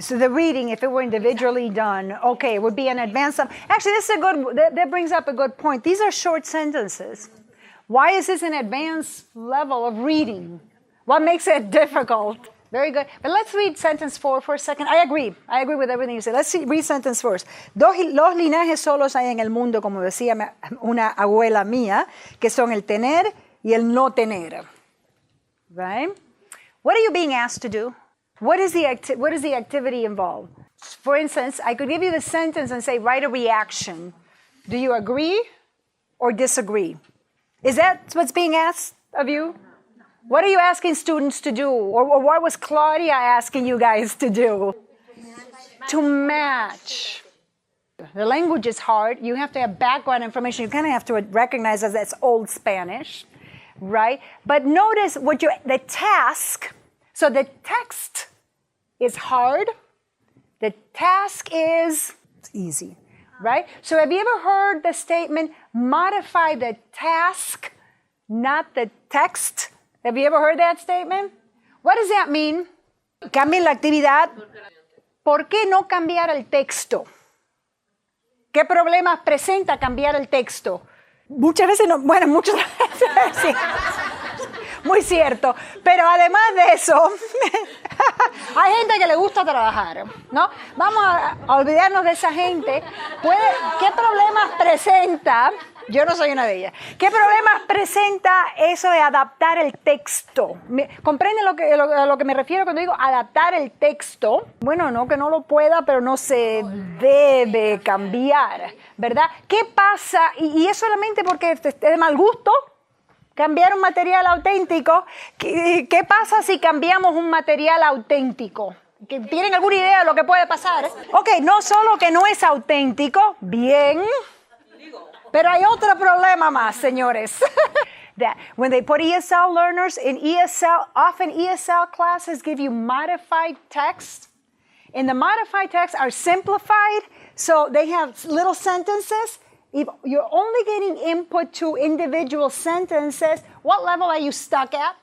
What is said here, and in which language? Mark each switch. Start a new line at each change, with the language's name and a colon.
English: So the reading, if it were individually done, okay, it would be an advanced. Actually, this is that brings up a good point. These are short sentences. Why is this an advanced level of reading? What makes it difficult? Very good. But let's read sentence 4 for a second. I agree with everything you said. Let's read sentence 4.
Spanish: Los linajes solos hay en el mundo, como decía una abuela mía, que son el tener y el no tener, right?
English: What are you being asked to do? What is the activity involved? For instance, I could give you the sentence and say, write a reaction. Do you agree or disagree? Is that what's being asked of you? What are you asking students to do? Or what was Claudia asking you guys to do? To match. The language is hard. You have to have background information. You kind of have to recognize that that's Old Spanish. Right? But notice the task, so the text is hard, the task is easy, right? So have you ever heard the statement, modify the task, not the text? Have you ever heard that statement? What does that mean?
Spanish: Cambien la actividad. ¿Por qué no cambiar el texto? ¿Qué problemas presenta cambiar el texto? Muchas veces no, bueno, muchas veces sí. Muy cierto. Pero además de eso, hay gente que le gusta trabajar, ¿no? Vamos a olvidarnos de esa gente. ¿Qué problemas presenta? Yo no soy una de ellas. ¿Qué problemas presenta eso de adaptar el texto? ¿Comprenden a lo que me refiero cuando digo adaptar el texto? Bueno, no que no lo pueda, pero no se debe cambiar, ¿verdad? ¿Qué pasa? Y es solamente porque es de mal gusto cambiar un material auténtico. ¿Qué pasa si cambiamos un material auténtico? ¿Tienen alguna idea de lo que puede pasar? Ok, no solo que no es auténtico, bien. Pero hay otro problema más, señores.
English: That when they put ESL learners in ESL, often ESL classes give you modified text. And the modified texts are simplified, so they have little sentences. If you're only getting input to individual sentences, what level are you stuck at?